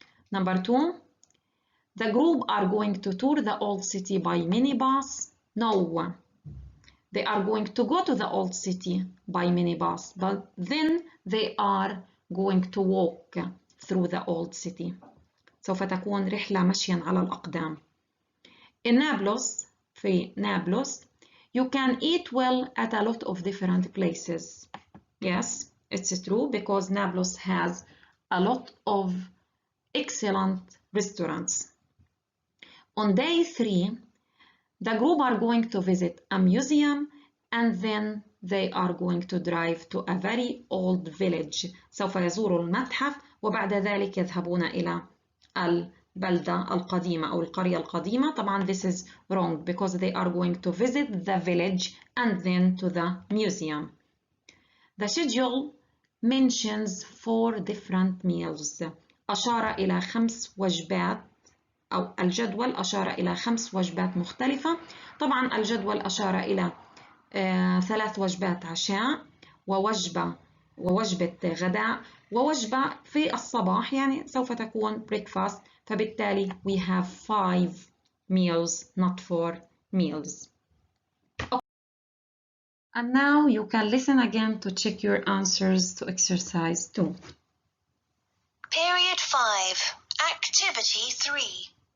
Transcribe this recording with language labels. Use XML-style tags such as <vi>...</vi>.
<en>Number 2, the group are going to tour the old city by minibus. No, they are going to go to the old city by minibus, but then they are going to walk through the old city.</en> <ar>سوف تكون رحلة مشيا على الأقدام.</ar> <en>In Nablus,</en> <ar>في نابلس,</ar> <en>you can eat well at a lot of different places. Yes, it's true because Nablus has a lot of excellent restaurants. On day 3, the group are going to visit a museum and then they are going to drive to a very old village.</en> <ar>سوف يزوروا المتحف وبعد ذلك يذهبون إلى البلدة القديمة أو القرية القديمة.</ar> <en>طبعا this is wrong because they are going to visit the village and then to the museum. The schedule mentions 4 different meals.</en> <ar>أشار إلى 5 وجبات أو الجدول أشار إلى 5 وجبات مختلفة. طبعا الجدول أشار إلى 3 وجبات عشاء ووجبة غداء ووجبة في الصباح يعني سوف تكون breakfast.</ar> <en>فبالتالي we have 5 meals not 4 meals. Okay. And now you can listen again to check your answers to exercise 2. Period 5, Activity 3.</en>